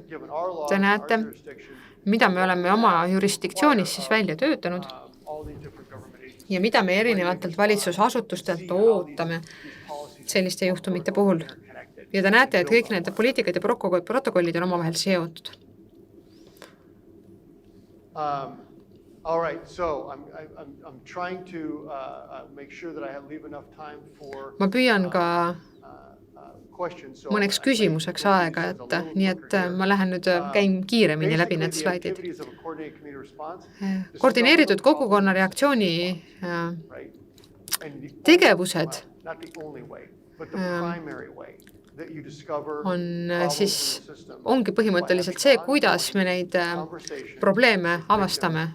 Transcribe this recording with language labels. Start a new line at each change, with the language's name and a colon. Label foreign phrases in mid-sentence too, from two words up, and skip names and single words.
Estonian: Te näete, mida me oleme oma jurisdiktsioonis siis välja töötanud ja mida me erinevatelt valitsusasutustelt ootame selliste juhtumite puhul. Ja te näete, et kõik need poliitikad ja protokollid on omavahel seotud.
English: All right, so I'm trying to make sure that I leave enough time for
Estonian: ma püüan ka mõneks küsimuseks aega, nii et ma lähen nüüd, käin kiiremini läbi need slaidid. Koordineeritud kogukonna reaktsiooni tegevused ongi põhimõtteliselt see, kuidas me neid probleeme avastame.